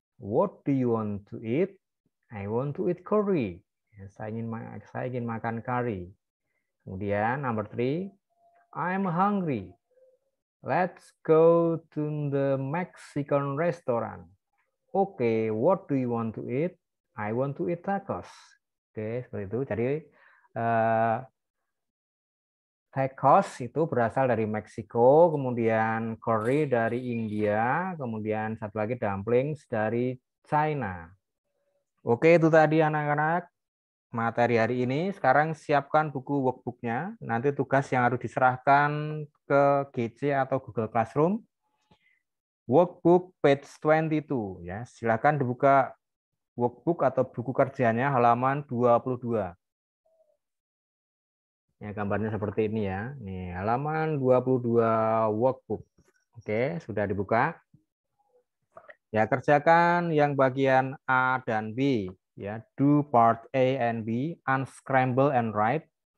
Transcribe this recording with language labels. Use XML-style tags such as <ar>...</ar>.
<en>What do you want to eat? I want to eat curry.</en> <id>Ya, saya ingin makan curry. Kemudian number 3.</id> <en>I'm hungry. Let's go to the Mexican restaurant. Okay, what do you want to eat? I want to eat tacos.</en> <id>Oke, seperti itu. Jadi tacos itu berasal dari Meksiko, kemudian curry dari India, kemudian satu lagi dumplings dari China. Oke, itu tadi anak-anak materi hari ini. Sekarang siapkan buku workbooknya. Nanti tugas yang harus diserahkan ke GC atau Google Classroom. Workbook page 22 ya. Silakan dibuka workbook atau buku kerjanya halaman 22. Ya, gambarnya seperti ini ya. Nih, halaman 22 workbook. Oke, sudah dibuka. Ya, kerjakan yang bagian A dan B.</id> <en>Ya, do part A and B, unscramble and write.</en>